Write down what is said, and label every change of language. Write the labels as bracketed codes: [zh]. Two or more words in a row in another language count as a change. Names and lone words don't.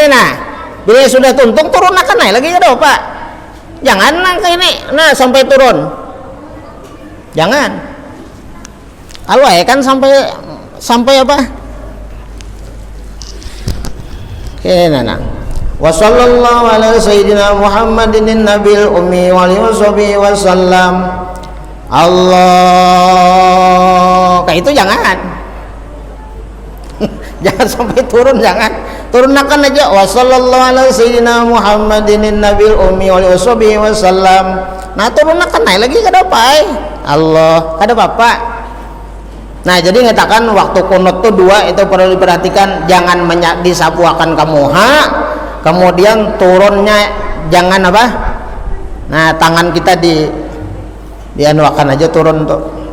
[bjn] Nah, bila sudah tuntung turunakan aja lagi ya doa Pak, jangan nangka ini, nah sampai turun, jangan. Kalau ya kan sampai apa? Oke, nah. [ar] وصلى الله على سيدنا محمد النبي الأمي وآله وسلم. [bjn] Allah. Kayak itu jangan. Jangan sampai turun, jangan. Turunkan aja [ar] وصلى الله على سيدنا محمد النبي الأمي وآله وسلم. [bjn] Nah, turunkan naik lagi kada apa? Allah, kada apa-apa. Nah, jadi ngatakan waktu kunut tuh dua itu perlu diperhatikan, jangan disapuakan kamu ha, kemudian turunnya jangan apa? Nah, tangan kita dianuakan aja turun tuh.